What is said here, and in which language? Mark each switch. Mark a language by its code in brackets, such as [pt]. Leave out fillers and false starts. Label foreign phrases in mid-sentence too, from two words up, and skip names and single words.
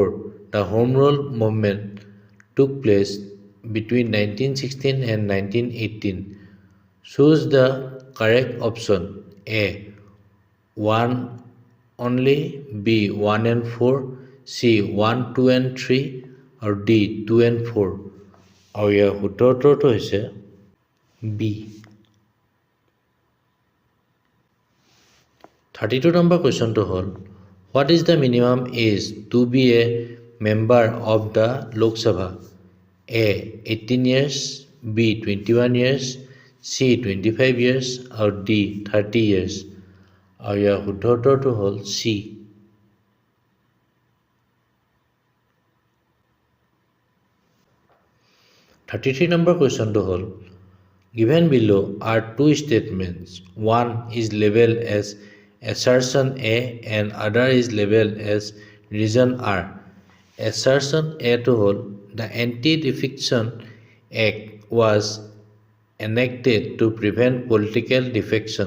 [en] The Home Rule movement took place between 1916 and 1918. Choose the correct option. A. 1 only. B. 1 and 4. C. 1, 2 and 3. Or D. 2 and 4. [as] আৰু ইয়াৰ উত্তৰটো হৈছে বি। 32 নম্বৰ কুৱেশ্যনটো হ'ল [en] What is the minimum age to be a member of the Lok Sabha? A. 18 years. B. 21 years. C. 25 years. [as] আৰু [en] D. 30 years. [as] আৰু ইয়াৰ উত্তৰটো হ'ল চি। 33 নম্বৰ কুৱেশ্যনটো হ'ল [en] given below are two statements. One is labeled as assertion A and other is labeled as reason R. Assertion A to hold the Anti-Defection Act was enacted to prevent political defection.